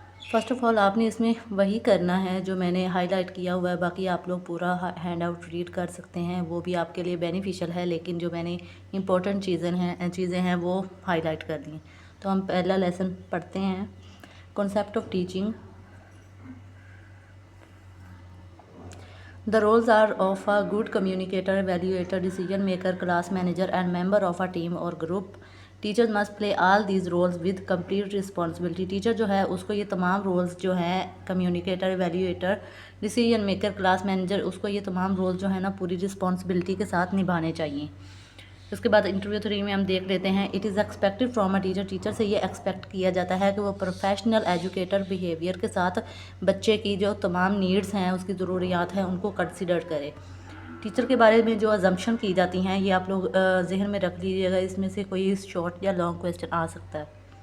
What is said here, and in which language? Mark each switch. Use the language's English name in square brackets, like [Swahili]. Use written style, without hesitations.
[Urdu] First of all آپ نے اس میں وہی کرنا ہے جو میں نے ہائی لائٹ کیا ہوا ہے، باقی آپ لوگ پورا ہینڈ آؤٹ ریڈ کر سکتے ہیں، وہ بھی آپ کے لیے بینیفیشل ہے، لیکن جو میں نے امپورٹنٹ چیزیں ہیں وہ ہائی لائٹ کر دی ہیں۔ تو ہم پہلا لیسن پڑھتے ہیں، concept of teaching. [English] The roles are of a good communicator, evaluator, decision maker, class manager, and member of a team or group. Teachers must play all these roles with complete responsibility. [Urdu] Teacher جو ہے اس کو یہ تمام rules جو ہیں communicator, ایویلیویٹر، decision maker, class manager, اس کو یہ تمام رولز جو ہیں نا پوری رسپانسبلٹی کے ساتھ نبھانے چاہیے۔ اس کے بعد انٹرویو 3 میں ہم دیکھ لیتے ہیں، it is expected from a teacher, teacher سے یہ ایکسپیکٹ کیا جاتا ہے کہ وہ پروفیشنل ایجوکیٹر بیہیویئر کے ساتھ بچے کی جو تمام نیڈز ہیں، اس کی ضروریات ہیں، ان کو کنسیڈر کرے۔ ٹیچر کے بارے میں جو ازمپشن کی جاتی ہیں یہ آپ لوگ ذہن میں رکھ لیجیے گا، اس میں سے کوئی شارٹ یا لانگ کویسچن آ سکتا ہے۔